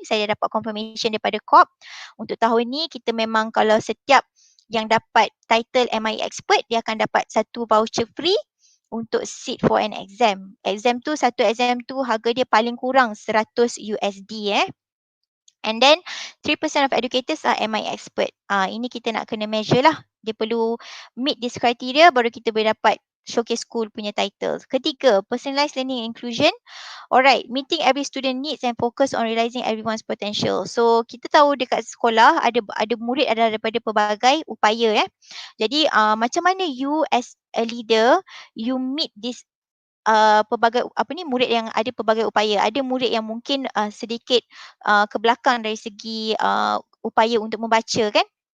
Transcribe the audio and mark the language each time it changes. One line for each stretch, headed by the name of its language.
Malay: Saya dapat confirmation daripada COP. Untuk tahun ni kita memang kalau setiap yang dapat title MIE expert, dia akan dapat satu voucher free untuk
English: sit for an exam.
Malay: Satu exam tu harga dia paling kurang $100.
English: And then 3% of educators are MIE expert.
Malay: Ini kita nak kena measure lah. Dia perlu
English: meet this criteria
Malay: baru kita boleh dapat showcase school punya title.
English: Ketiga, personalized learning and inclusion. Alright, meeting every student needs and focus on realizing everyone's potential.
Malay: So kita tahu dekat sekolah ada murid ada daripada pelbagai upaya. Jadi macam mana
English: you as a leader, you meet this
Malay: pelbagai murid yang ada pelbagai upaya. Ada murid yang mungkin sedikit ke belakang dari segi upaya untuk membaca kan.